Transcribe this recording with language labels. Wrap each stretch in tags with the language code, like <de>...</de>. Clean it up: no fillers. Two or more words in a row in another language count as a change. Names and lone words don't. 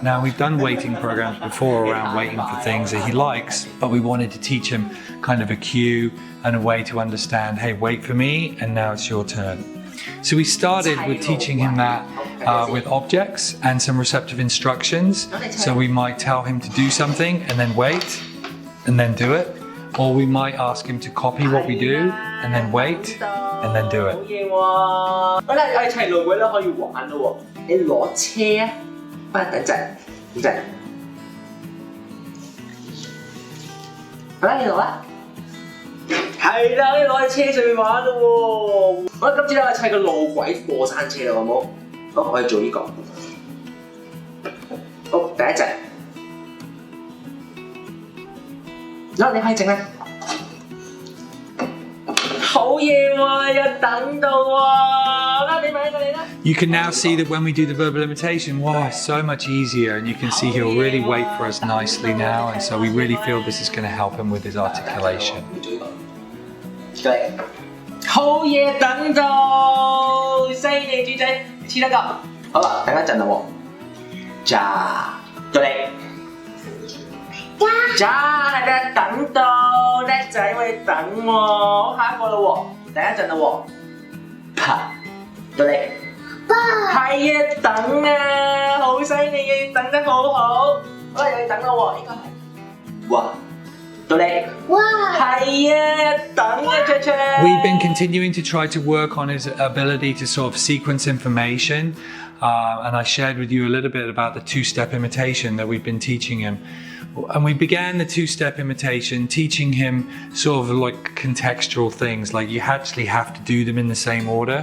<en>Now we've done waiting programs before around waiting for things that he likes, but we wanted to teach him kind of a cue and a way to understand, hey, wait for me, and now it's your turn. So we started with teaching him that with objects and some receptive instructions. So we might tell him to do something and then wait and then do it. Or we might ask him to copy what we do and then wait and then do it.</en> <yue>好啦，我哋齊路會咧可以玩咯喎！你攞車啊，等陣，好啦，你攞啦。係啦，你攞喺車上面玩咯喎！好啦，今次咧我哋砌個路軌過山車啦，好冇？好，我哋做呢個。好，第一隻。嗱，你可以整啦。好嘢喎，有等到喎！啦，你買一個你啦。</yue> <en>You can now see that when we do the verbal imitation, wow, it's so much easier, and you can see he'll really wait for us nicely now, and so we really feel this is going to help him with his articulation.</en> <yue>對，好嘢等到，犀利豬仔，黐得夠。好啦，等一陣啦喎，咋，到你。咋，係咪等到？叻仔，我哋等喎，好下一個啦喎，等一陣啦喎，啪，到你。係啊，等啊，好犀利嘅，等得好好。好啦，又要等啦喎，應該係。哇！</yue> <en>We've been continuing to try to work on his ability to sort of sequence information, and I shared with you a little bit about the two-step imitation that we've been teaching him. And we began the two-step imitation teaching him sort of like contextual things, like you actually have to do them in the same order.</en>